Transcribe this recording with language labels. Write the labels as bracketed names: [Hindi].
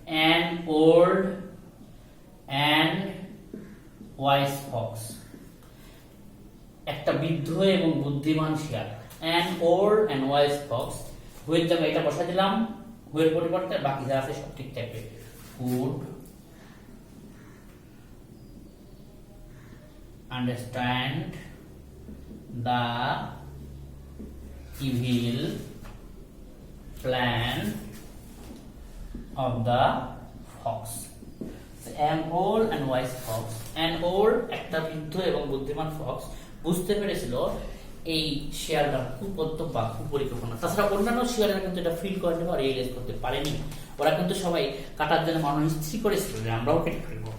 [English] an old and wise fox, [Bangla] একটা বৃদ্ধ এবং বুদ্ধিমান শিয়াল, an old and wise fox, হুয়ের জায়গায় এটা বসাই দিলাম, হুয়ের পরিবর্তে বাকি যা আছে সব ঠিক থাকবে। [English] could understand the evil plan of the fox. An old and wise fox, an old [Bangla] একটা বৃদ্ধ এবং বুদ্ধিমান ফক্স বুঝতে পেরেছিল এই শিয়ালটার কুপত্তক বা কুপরিকল্পনা। তাছাড়া অন্যান্য শিয়ালেরা কিন্তু এটা ফিল করেনি বা রিয়েলাইজ করতে পারেনি, ওরা কিন্তু সবাই কাটার জন্য মনস্থির করেছিল যে আমরাও কেটে ফেলবো।